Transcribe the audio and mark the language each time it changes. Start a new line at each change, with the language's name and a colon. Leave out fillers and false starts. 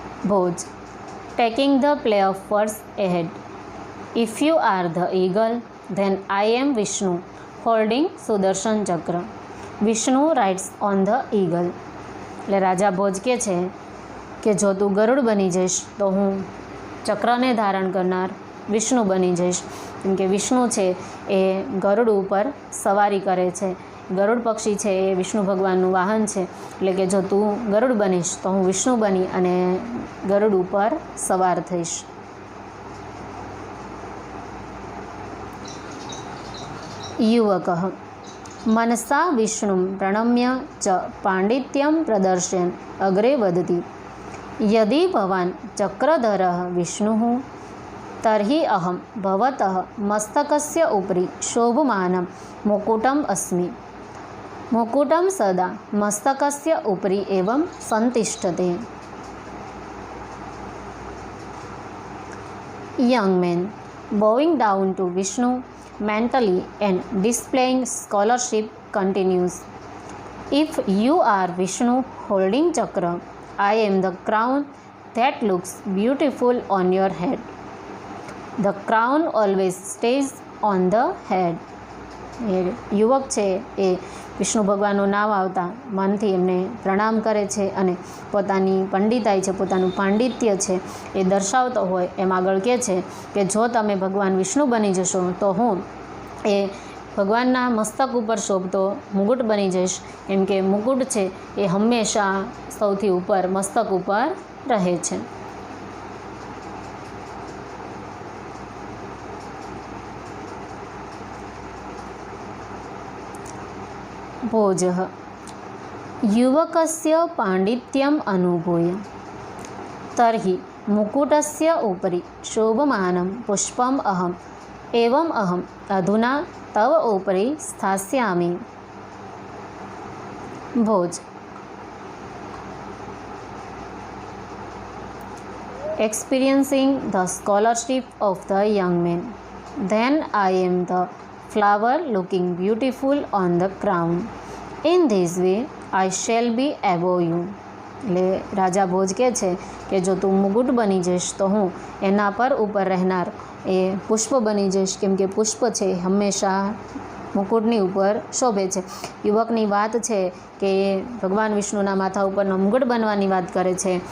English: Bhoj taking the play of words ahead. If you are the eagle, then I am Vishnu holding Sudarshan chakra.
Gujarati: Vishnu
English: Rides on the eagle.
Gujarati: એટલે રાજા ભોજ કહે છે કે જો તું ગરુડ બની જઈશ તો હું ચક્રને ધારણ કરનાર વિષ્ણુ બની જઈશ. કેમ કે વિષ્ણુ છે એ ગરુડ ઉપર સવારી કરે છે. ગરુડ પક્ષી છે એ વિષ્ણુ ભગવાનનું વાહન છે. એટલે કે જો તું ગરુડ બનીશ તો હું વિષ્ણુ બની અને ગરુડ ઉપર સવાર થઈશ.
Sanskrit: યુવકઃ મનસા વિષ્ણું પ્રણમ્ય ચ પાંડિત્યમ પ્રદર્શયન અગ્રે વદતિ. યદિ ભવાન ચક્રધરઃ વિષ્ણુઃ તર્હિ અહમ ભવતઃ મસ્તકસ્ય ઉપરી શોભમાनं મુકુટમ અસ્મિ. મુકુટમ સદા મસ્તકસ્ય ઉપરી એવં સંતિષ્ઠતે.
English: Young man, bowing down to Vishnu mentally and displaying scholarship continues. If you are Vishnu holding chakra, I am the crown that looks beautiful on your head. The crown always stays on the head.
Gujarati: એ યુવક છે એ વિષ્ણુ ભગવાનનું નામ આવતા મનથી એમને પ્રણામ કરે છે અને પોતાની પંડિતાઈ છે, પોતાનું પાંડિત્ય છે એ દર્શાવતો હોય એમ આગળ કહે છે કે જો તમે ભગવાન વિષ્ણુ બની જશો તો હું એ ભગવાનના મસ્તક ઉપર શોભતો મુકુટ બની જઈશ. એમ કે મુકુટ છે એ હંમેશા સૌથી ઉપર મસ્તક ઉપર રહે છે.
Sanskrit: ભોજઃ યુવકસ્ય પાંડિત્યમ અનુભૂય તર્હિ મુકુટસ્ય ઉપરી શોભમાनं પુષ્પમ અહમ એવમ અહમ અધુના તવ ઉપરી સ્થાસ્યામિ.
English: Bhoj experiencing the scholarship of the young man, then I am the flower looking beautiful on the crown. In this way I shall be above you.
Gujarati: એટલે રાજા ભોજ કહે છે કે જો તું મુકુટ બની જઈશ તો હું એના પર ઉપર રહેનાર એ પુષ્પ બની જઈશ. કેમ કે પુષ્પ છે હંમેશા મુકુટની ઉપર શોભે છે. યુવકની વાત છે કે એ ભગવાન વિષ્ણુના માથા ઉપરનો મુકુટ બનવાની વાત કરે છે.